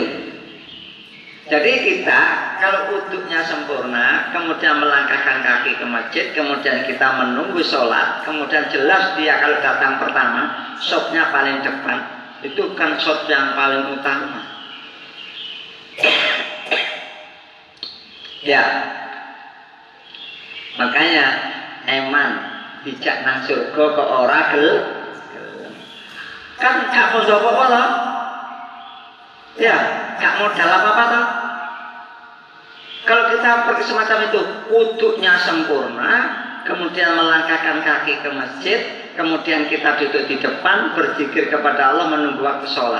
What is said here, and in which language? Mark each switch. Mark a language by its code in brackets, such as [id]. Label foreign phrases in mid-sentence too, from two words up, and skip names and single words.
[id] Jadi kita kalau wudhunya sempurna, kemudian melangkahkan kaki ke masjid, kemudian kita menunggu sholat, kemudian jelas dia kalau datang pertama, shotnya paling depan, itu kan shot yang paling utama. [jv] Ya, makanya eman dijak nang surga ke ora gelem. [id] Kan gak modal apa-apa toh? Ya, gak modal apa-apa toh? Kalau kita pergi semacam itu, wudhunya sempurna, kemudian melangkahkan kaki ke masjid, kemudian kita duduk di depan, berzikir kepada Allah menunggu waktu sholat.